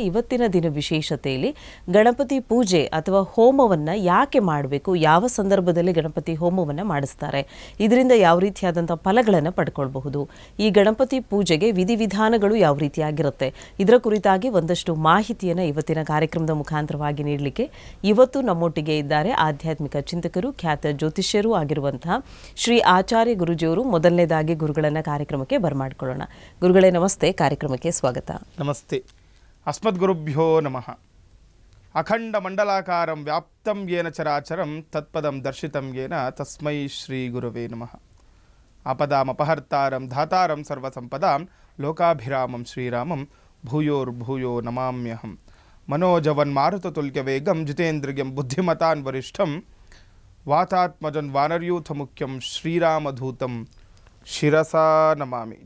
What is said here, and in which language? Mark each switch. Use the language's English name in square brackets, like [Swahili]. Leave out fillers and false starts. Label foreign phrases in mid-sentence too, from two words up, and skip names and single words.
[Kannada] ಇವತ್ತಿನ ದಿನ ವಿಶೇಷತೆಯಲ್ಲಿ ಗಣಪತಿ ಪೂಜೆ ಅಥವಾ ಹೋಮವನ್ನು ಯಾಕೆ ಮಾಡಬೇಕು, ಯಾವ ಸಂದರ್ಭದಲ್ಲಿ ಗಣಪತಿ ಹೋಮವನ್ನು ಮಾಡಿಸ್ತಾರೆ, ಇದರಿಂದ ಯಾವ ರೀತಿಯಾದಂಥ ಫಲಗಳನ್ನು ಪಡ್ಕೊಳ್ಬಹುದು, ಈ ಗಣಪತಿ ಪೂಜೆಗೆ ವಿಧಿವಿಧಾನಗಳು ಯಾವ ರೀತಿಯಾಗಿರುತ್ತೆ, ಇದರ ಕುರಿತಾಗಿ ಒಂದಷ್ಟು ಮಾಹಿತಿಯನ್ನು ಇವತ್ತಿನ ಕಾರ್ಯಕ್ರಮದ ಮುಖಾಂತರವಾಗಿ ನೀಡಲಿಕ್ಕೆ ಇವತ್ತು ನಮ್ಮೊಟ್ಟಿಗೆ ಇದ್ದಾರೆ ಆಧ್ಯಾತ್ಮಿಕ ಚಿಂತಕರು, ಖ್ಯಾತ ಜ್ಯೋತಿಷ್ಯರು ಆಗಿರುವಂತಹ ಶ್ರೀ ಆಚಾರ್ಯ ಗುರುಜಿಯವರು. ಮೊದಲನೇದಾಗಿ ಗುರುಗಳನ್ನು ಕಾರ್ಯಕ್ರಮಕ್ಕೆ ಬರಮಾಡ್ಕೊಳ್ಳೋಣ. ಗುರುಗಳೇ ನಮಸ್ತೆ, ಕಾರ್ಯಕ್ರಮಕ್ಕೆ ಸ್ವಾಗತ. [Sanskrit] ನಮಸ್ತೆ. ಅಸ್ಮದ್ಗುರುಭ್ಯೋ ನಮಃ. ಅಖಂಡ ಮಂಡಲಾಕಾರಂ ವ್ಯಾಪ್ತಂ ಯೇನ ಚರಾಚರಂ ತತ್ಪದಂ ದರ್ಶಿತಂ ಯೇನ ತಸ್ಮೈ ಶ್ರೀ ಗುರುವೇ ನಮಃ. ಆಪದಾಮಪಹರ್ತಾರಂ ಧಾತಾರಂ ಸರ್ವಸಂಪದಾಂ ಲೋಕಾಭಿರಾಮಂ ಶ್ರೀರಾಮಂ ಭೂಯೋರ್ಭೂಯೋ ನಮಾಮ್ಯಹಂ. ಮನೋಜವನ್ಮಾರುತತುಲ್ಯ ವೇಗಂ ಜಿತೇಂದ್ರಿಯಂ ಬುದ್ಧಿಮತಾನ್ ವರಿಷ್ಠಂ ವಾತಾತ್ಮಜನ್ ವಾನರ್ಯೂಥ ಮುಖ್ಯಂ ಶ್ರೀರಾಮಧೂತಂ ಶಿರಸಾ ನಮಾಮಿ.